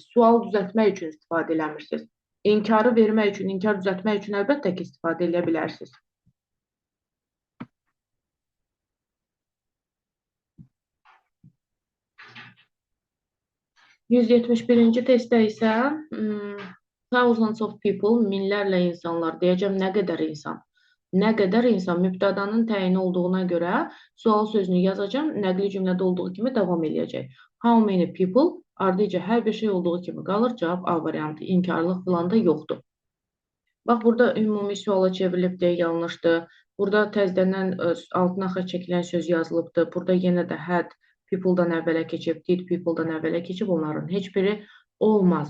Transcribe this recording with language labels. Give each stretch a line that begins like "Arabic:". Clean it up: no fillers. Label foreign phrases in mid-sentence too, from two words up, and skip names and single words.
Azerbaijani: Sual düzəltmək üçün istifadə eləmirsiniz. İnkarı vermək üçün, inkar düzəltmək üçün əlbəttə ki, istifadə edə bilərsiniz. %171-ci testdə isə
English: thousands of people,
Azerbaijani: minlərlə insanlar, deyəcəm nə qədər insan. Nə qədər insan mübtədanın təyini olduğuna görə sual sözünü yazacağım, nəqli cümlədə olduğu kimi davam edəcək.
English: How many people,
Azerbaijani: ardıca hər bir şey olduğu kimi qalır, cavab A variantı, inkarlıq filan da yoxdur. Bax, burada ümumi suala çevrilib deyə yanlışdır. Burada təzədən altına xətt çəkilən söz yazılıbdır. Burada yenə də
English: had people-
Azerbaijani: dan əvvələ keçib,
English: did people-
Azerbaijani: dan əvvələ keçib, onların heç biri olmaz.